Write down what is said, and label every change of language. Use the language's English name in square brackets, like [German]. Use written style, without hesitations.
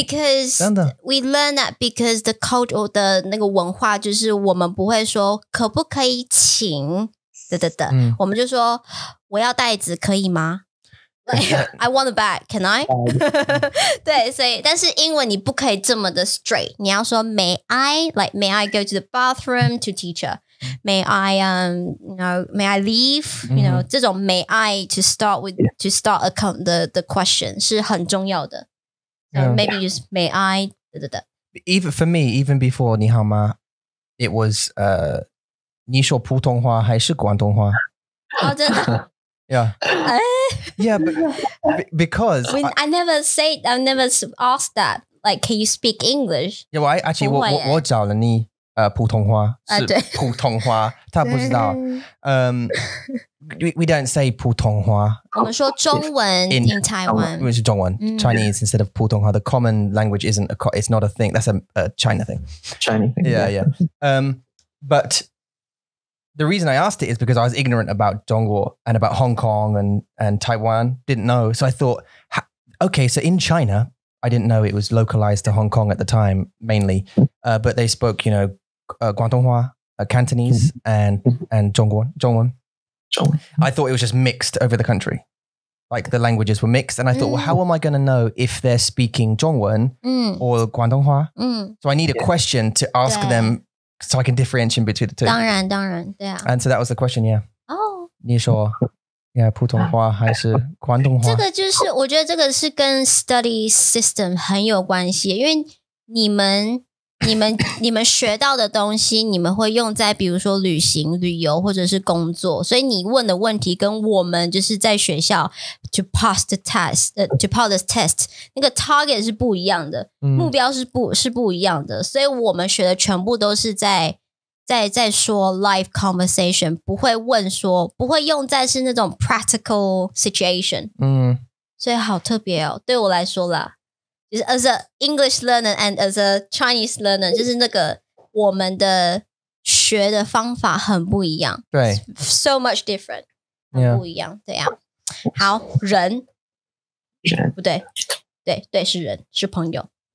[English] Because we learn that because the culture [Chinese] 的那个文化就是我们不会说可不可以请我们就说我要袋子可以吗？ [English] I want a bag, can I? [Chinese] 对，所以但是英文你不可以这么的 straight， 你要说 [English] May I? Like May I go to the bathroom to teacher? May I May I leave? You know [Chinese] 这种 [English] May I to start the question [Chinese] 是很重要的。 [English] So maybe just May I? Even for me, even before [Chinese] 你好吗 [English] it was [Chinese] 你说普通话还是广东话？哦，真的。 [English] Yeah. Yeah, but because I never asked that. Like, can you speak English? Yeah, well, [Chinese] 我找了你普通话是普通话，他不知道。 [English] We don't say 普通话。 [Chinese] 我们说中文 [English] in Taiwan. [Chinese] 因为是中文 [English] Chinese instead of 普通话。The common language it's not a thing. That's a China thing. China thing. Yeah. But the reason I asked it is because I was ignorant about Dongguo and about Hong Kong and Taiwan. Didn't know. So I thought, okay, so in China, I didn't know it was localized to Hong Kong at the time, mainly. But they spoke, you know, Guangdonghua, Cantonese, and Zhongwen. I thought it was just mixed over the country. Like the languages were mixed. And I thought, well, how am I going to know if they're speaking Zhongwen or Guangdonghua? So I need a question to ask them so I can differentiate between the two. [Chinese] 当然，对啊。 [English] And so that was the question, yeah. [Chinese] 哦。你说 [English] yeah, [Chinese] 普通话还是广东话？这个就是我觉得这个是跟 [English] study system [Chinese] 很有关系，因为你们学到的东西，你们会用在比如说旅行、旅游或者是工作，所以你问的问题跟我们就是在学校 [English] to pass the test， [Chinese] to pass the test 那个 target 是不一样的，目标是不一样的，所以我们学的全部都是在说 [English] live conversation， [Chinese] 不会用在是那种 [English] practical situation， [Chinese] 所以好特别哦，对我来说啦。就是 [English] as a English learner and as a Chinese learner， [Chinese] 就是那个我们的学的方法很不一样，对， [English] so much different， [Chinese] 很不一样，对呀。好，人不对，对是人，是朋友。